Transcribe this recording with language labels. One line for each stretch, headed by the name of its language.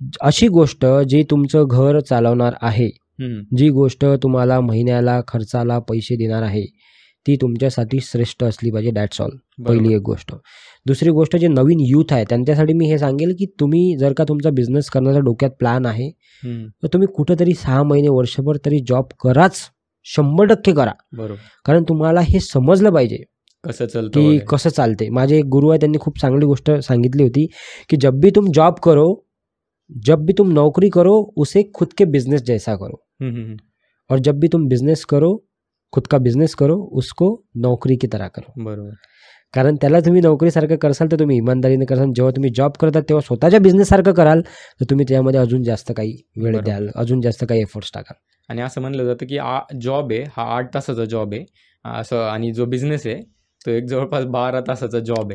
Marathi: अशी गोष्ट जी तुमचं घर चालवणार आहे, जी गोष्ट तुम्हाला महिन्याला खर्चाला पैसे देणार आहे, ती तुमच्यासाठी श्रेष्ठ असली पाहिजे.
English: That's all.
Marathi: पहिली एक गोष्ट. दुसरी गोष्ट जे नवीन यूथ आहे त्यांच्यासाठी मी हे सांगेल की तुम्ही जर का तुमचा बिझनेस करण्याचा डोक्यात प्लॅन आहे तर तुम्ही कुठेतरी 6 महिने वर्षभर तरी जॉब कराच, 100% करा. बरोबर. कारण तुम्हाला हे समजलं पाहिजे कसं चालतं की कसं चालते. माझे एक गुरु आहे त्यांनी खूप चांगली गोष्ट सांगितली होती की
Hindi: जब भी तुम जॉब करो, जब भी तुम नौकरी करो, उसे खुद के बिजनेस जैसा करो, और जब भी तुम बिजनेस करो, खुद का बिझनेस करो, उसको नोकरी की तरह करो.
Marathi: बरोबर. कारण त्याला तुम्ही नोकरीसारखं करसाल तर तुम्ही इमानदारीने करसाल. जेव्हा तुम्ही जॉब करता तेव्हा स्वतःच्या बिझनेससारखं कराल तर तुम्ही त्यामध्ये अजून जास्त काही वेळ द्याल, अजून जास्त काही एफर्ट्स टाकाल. आणि असं म्हणलं जातं की जॉब आहे हा 8 तासाचा जॉब आहे असं, आणि जो बिझनेस आहे तो एक जवळपास 12 तासाचा जॉब आहे.